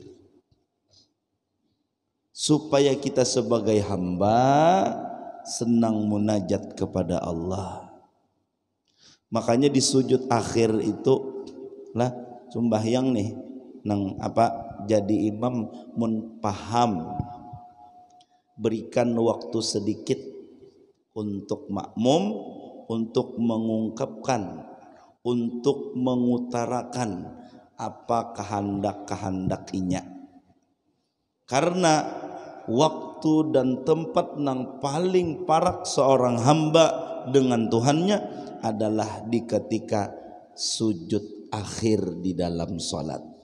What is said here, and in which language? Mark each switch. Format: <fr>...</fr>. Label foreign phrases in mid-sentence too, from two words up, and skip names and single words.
<id>Supaya kita sebagai hamba senang munajat kepada Allah. Makanya di sujud akhir itu lah sembahyang</id> <bjn>nih nang jadi imam mun paham,</bjn> <id>berikan waktu sedikit untuk makmum untuk mengungkapkan, untuk mengutarakan apa kehendak-kehendakinya. Karena waktu waktu dan tempat</id> <bjn>nang paling parak</bjn> <id>seorang hamba dengan Tuhannya adalah di ketika sujud akhir di dalam salat.</id>